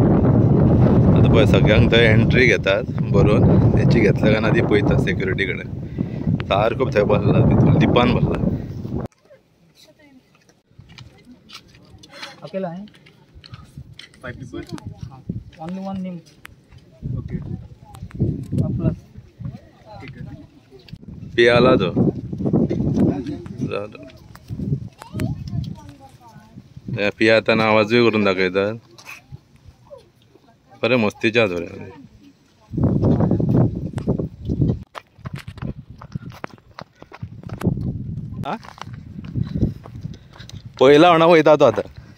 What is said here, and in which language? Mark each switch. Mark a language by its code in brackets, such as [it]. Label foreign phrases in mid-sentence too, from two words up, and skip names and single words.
[kok] आतां पळय सगळ्यांक थंय एंट्री घेतात बरोवन. तेंची घेतल्या काय ना ती पळयता सेक्युरिटी कडेन. सारको थंय बसला भितर लिपान बसला. [hi] अकेला है [en] 5 people only one name okay plus [hi] ठीक है [kok] पियाला तो पियाताना आवाजूय करून दाखयतात. बरें मस्तीच्या थोड्या पयला म्हणा वयता तो आतां.